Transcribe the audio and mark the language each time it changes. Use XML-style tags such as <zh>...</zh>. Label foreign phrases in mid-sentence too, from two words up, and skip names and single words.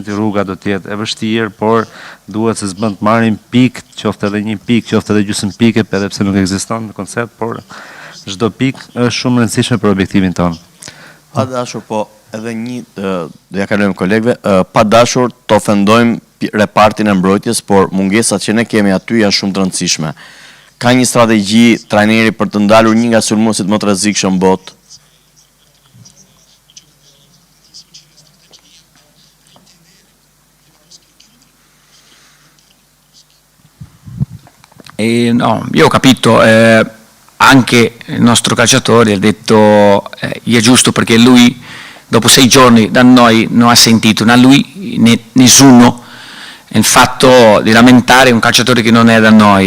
<sq>Rruga do të jetë e vështirë, por duhet se s'bën të marrim pikë, qoftë edhe një pikë, qoftë edhe gjysmë pike, edhe pse nuk ekziston në koncept, por çdo pikë është shumë e rëndësishme për objektivin tonë. Pa dashur, po edhe do ja kalojmë kolegëve, pa dashur të ofendojmë repartin e mbrojtjes, por mungesat që ne kemi aty janë shumë të rëndësishme. Ka një strategji trajneri për të ndalur një nga sulmuesit më të rrezikshëm në botë?</sq> <it>No, io ho capito, anche il nostro calciatore ha detto è giusto perché lui dopo 6 giorni da noi non ha sentito né lui né nessuno il fatto di lamentare un calciatore che non è da noi.</it>